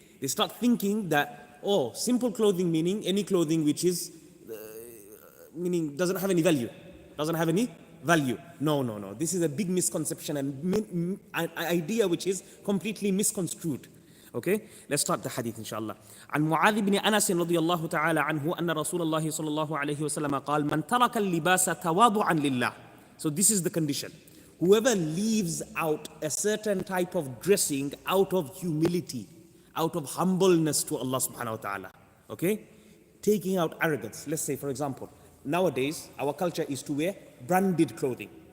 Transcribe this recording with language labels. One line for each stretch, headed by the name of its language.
English: They start thinking that, oh, simple clothing meaning any clothing which is, meaning doesn't have any value. Doesn't have any value. No, no, no. This is a big misconception and an idea which is completely misconstrued. Okay, let's start the hadith inshallah.
Arabic: عن معاذ بن أنس رضي الله تعالى عنه أن رسول الله صلى الله عليه وسلم قال من ترك اللباس تواضعا لله.
English: So this is the condition. Whoever leaves out a certain type of dressing out of humility, out of humbleness to Allah subhanahu wa ta'ala, okay? Taking out arrogance. Let's say, for example, nowadays our culture is to wear branded clothing.